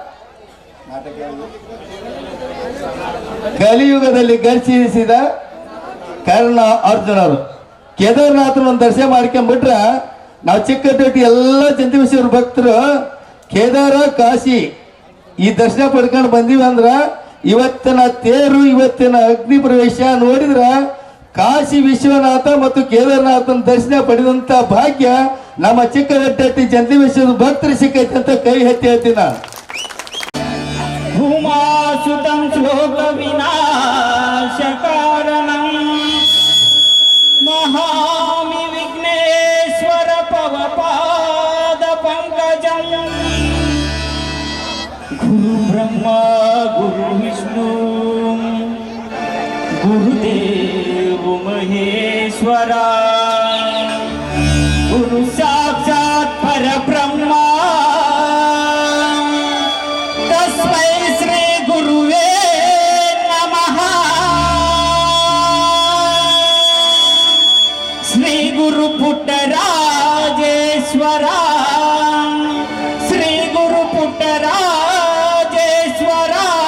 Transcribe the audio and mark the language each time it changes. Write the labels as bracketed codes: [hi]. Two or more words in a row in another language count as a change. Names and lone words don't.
[kn] ಕಲಿಯುಗದಲ್ಲಿ ಘರ್ಷಿಸಿದ ಕರ್ಣ ಅರ್ಜುನರು ಕೇದಾರನಾಥನ ಒಂದು ದರ್ಶನ ಮಾಡ್ಕೊಂಡ್ಬಿಟ್ರ ನಾವು ಚಿಕ್ಕವಡ್ಡೆಟ್ಟಿ ಎಲ್ಲ ಜಂತ್ಲಿಬಸವೇಶ್ವರ ಭಕ್ತರು ಕೇದಾರ ಕಾಶಿ ಈ ದರ್ಶನ ಪಡ್ಕೊಂಡು ಬಂದೀವಿ ಅಂದ್ರ ಇವತ್ತಿನ ತೇರು ಇವತ್ತಿನ ಅಗ್ನಿ ಪ್ರವೇಶ ನೋಡಿದ್ರ ಕಾಶಿ ವಿಶ್ವನಾಥ ಮತ್ತು ಕೇದಾರನಾಥನ ದರ್ಶನ ಪಡೆದಂತ ಭಾಗ್ಯ ನಮ್ಮ ಚಿಕ್ಕವಡ್ಡೆಟ್ಟಿ ಜಂತ್ಲಿಬಸವೇಶ್ವರ ಭಕ್ತರು ಸಿಕ್ಕೈತೆ ಅಂತ ಕೈ ಎತ್ತಿ ಹೇಳ್ತೀನಿ ನಾನು. [sa] भूमासुतं श्लोक विनाश कारणं नहामि विघ्नेश्वर पवपाद पंकजं गुरु ब्रह्मा गुरु विष्णु गुरुदेव महेश्वरा गुरु साक्षात् परब्रह्मा तस्मै श्री गुरुवे नमः श्री गुरु पुट्टराजेश्वरा श्री गुरु पुट्टराजेश्वरा